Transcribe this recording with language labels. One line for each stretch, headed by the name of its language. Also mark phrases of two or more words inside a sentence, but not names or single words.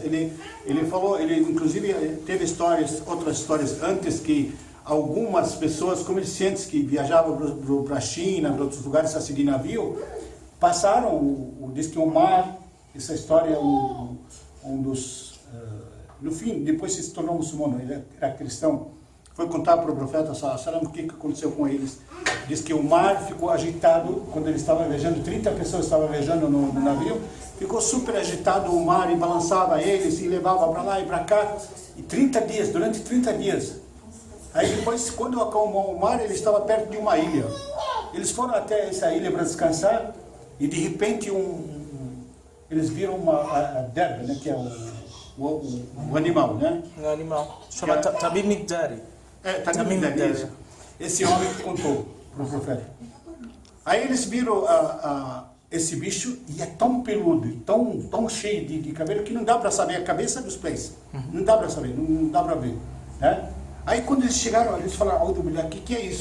Portuguese: Ele falou, ele inclusive teve outras histórias antes, que algumas pessoas, comerciantes que viajavam para a China, para outros lugares a seguir navio, passaram, diz que o mar, essa história é um dos... no fim, depois se tornou muçulmano, ele era cristão, foi contar para o profeta
Arabic: صلى الله عليه وسلم
Portuguese: o que aconteceu com eles. Diz que o mar ficou agitado quando ele estava viajando, 30 pessoas estavam viajando no navio, ficou super agitado o mar e balançava eles e levava para lá e para cá, e durante 30 dias. Aí depois, quando acalmou o mar, ele estava perto de uma ilha. Eles foram até essa ilha para descansar e de repente eles viram a derba, né, que é o animal, né? O animal. Chama Tamim ad-Dari. Tamim ad-Dari, isso. Esse homem contou para o profeta. Aí eles viram esse bicho e é tão peludo, tão cheio de cabelo, que não dá para saber a cabeça dos pés. Não dá para saber, não dá para ver. Né? Aí quando eles chegaram, eles falaram, o que é isso?